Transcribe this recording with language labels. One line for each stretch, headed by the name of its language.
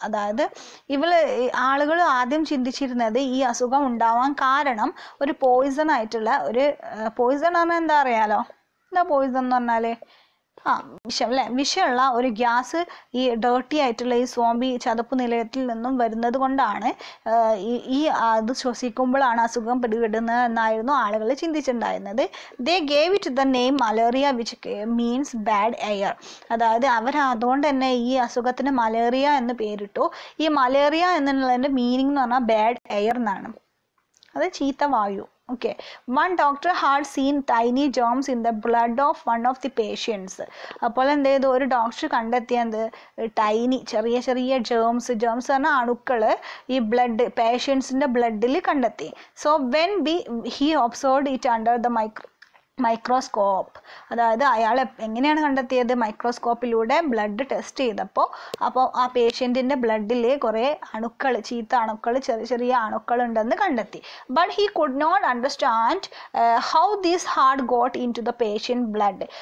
Malayalam: അതായത് ആളുകൾ ആദ്യം ചിന്തിച്ചിരുന്നത് ഈ അസുഖം ഉണ്ടാവാൻ കാരണം ഒരു പോയിസൺ ആയിട്ടുള്ള ഒരു പോയിസൺ പറഞ്ഞാൽ എന്താ അറിയാലോ, എന്താ പോയിസൺ എന്ന് പറഞ്ഞാല് വിഷം അല്ലെ, വിഷമുള്ള ഒരു ഗ്യാസ് ഈ ഡേർട്ടി ആയിട്ടുള്ള ഈ സ്വാംബി ചതുപ്പ് നിലയത്തിൽ നിന്നും വരുന്നത് കൊണ്ടാണ് ഈ അത് ശ്വസിക്കുമ്പോഴാണ് അസുഖം പിടിപെടുന്നത് എന്നായിരുന്നു ആളുകൾ ചിന്തിച്ചിട്ടുണ്ടായിരുന്നത്.
English: They gave it the name malaria which means bad air.
Malayalam: അതായത് അതുകൊണ്ട് തന്നെ ഈ അസുഖത്തിന് മലേറിയ എന്ന് പേരിട്ടു. ഈ മലേറിയ എന്നുള്ളതിൻ്റെ മീനിങ് എന്ന് പറഞ്ഞാൽ ബാഡ് എയർ എന്നാണ്, അത് ചീത്ത വായു.
English: Okay, one doctor had seen tiny germs in the blood of one of the patients.
Malayalam: അപ്പോൾ എന്ത് ചെയ്തു, ഒരു ഡോക്ടർ കണ്ടെത്തിയത് ടൈനി ചെറിയ ചെറിയ ജേംസ് പറഞ്ഞാൽ അണുക്കൾ ഈ പേഷ്യൻസിൻ്റെ ബ്ലഡിൽ കണ്ടെത്തി.
English: So when he observed it under the microscope.
Malayalam: അതായത് അയാൾ എങ്ങനെയാണ് കണ്ടെത്തിയത്, മൈക്രോസ്കോപ്പിലൂടെ ബ്ലഡ് ടെസ്റ്റ് ചെയ്തപ്പോൾ ആ പേഷ്യൻറ്റിൻ്റെ ബ്ലഡിൽ കുറേ അണുക്കൾ, ചീത്ത അണുക്കൾ, ചെറിയ ചെറിയ അണുക്കൾ ഉണ്ടെന്ന് കണ്ടെത്തി.
English: But he could not understand how these had got in to the patient blood.